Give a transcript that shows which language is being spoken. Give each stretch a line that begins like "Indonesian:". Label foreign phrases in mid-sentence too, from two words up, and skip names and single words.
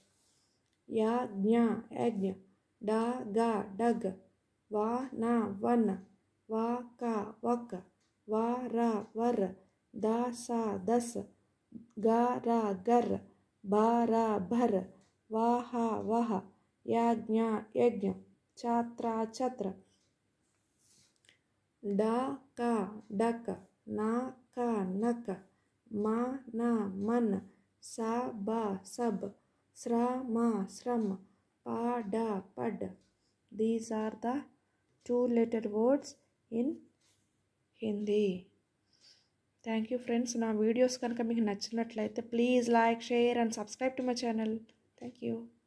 Hindi: यज्ञ, डा गा डग, वा ना वन, वा का वक, वा रा वर, दा सा दस, गा रा गर, बा रा भर, वा हा वह, यज्ञ, छात्रा छत्र, डा का डक, ना का नक, मा ना मन, सा बा सब, श्रम, पा डा पड.
English: These are the 2-letter words in Hindi. Thank you friends.
Telugu: నా వీడియోస్ కనుక మీకు నచ్చినట్లయితే
English: please like, share and subscribe to my channel. Thank you.